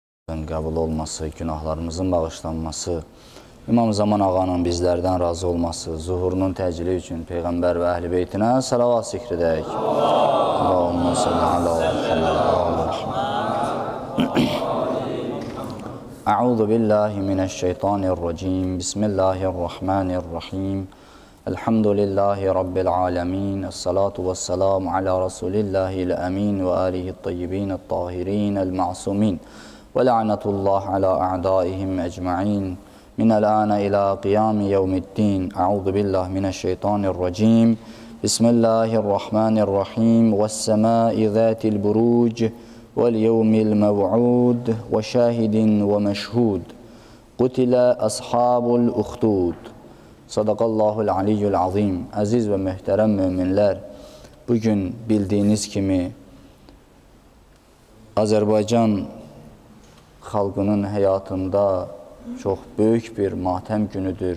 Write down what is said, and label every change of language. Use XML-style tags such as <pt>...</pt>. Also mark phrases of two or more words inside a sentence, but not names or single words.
<az>Qəbul olması, günahlarımızın bağışlanması, İmam Zaman ağanın bizlərdən razı olması, zuhurunun təcili üçün Peyğəmbər və Əhl-i Beytinə salavat zikr edək.</az> <ar>اللهم صل على أعوذ بالله من الشيطان الرجيم. بسم الله الرحمن الرحيم الحمد لله رب العالمين. والصلاة والسلام على رسول الله الأمين وآله الطيبين الطاهرين المعصومين. ولعنة الله على أعدائهم أجمعين. من الآن إلى قيام يوم الدين. أعوذ بالله من الشيطان الرجيم بسم الله الرحمن الرحيم. والسماء ذات البروج واليوم الموعود. وشاهد ومشهود قتل أصحاب الأخدود. صدق الله العلي العظيم.</ar> <az>Əziz və möhtərəm möminlər, bugün bildiyiniz kimi Azərbaycan xalqının həyatında çox böyük bir matəm günüdür.</az>